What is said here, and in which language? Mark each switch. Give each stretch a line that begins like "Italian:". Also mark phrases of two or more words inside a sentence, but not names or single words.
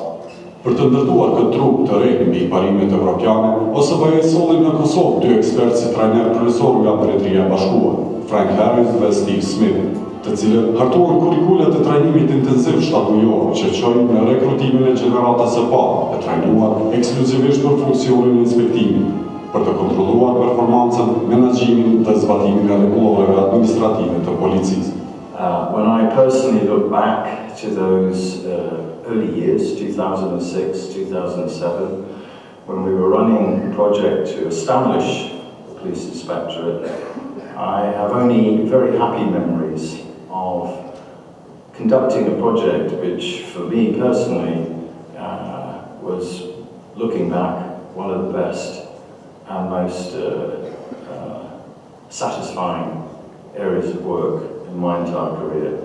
Albanian: Për të ndërtuar këtë trup të re mbi parimet evropiane, OSBE solli në Kosovë 2 ekspertë si trajner kryesor nga Mbretëria e Bashkuar, Frank Harris dhe Steve Smith, të cilët hartuan kurrikulat e trajnimit intenziv shtatujor që çojnë në rekrutimin e gjeneratës së parë, e trajnuar ekskluzivisht për funksionin e inspektimit, për të kontrolluar performancën, menaxhimin dhe zbatimin e rregulloreve administrative të policisë.
English: When I personally look back to those early years, 2006, 2007, when we were running a project to establish the police inspectorate, I have only very happy memories of conducting a project which, for me personally, was, looking back, one of the best and most satisfying areas of work in my entire career.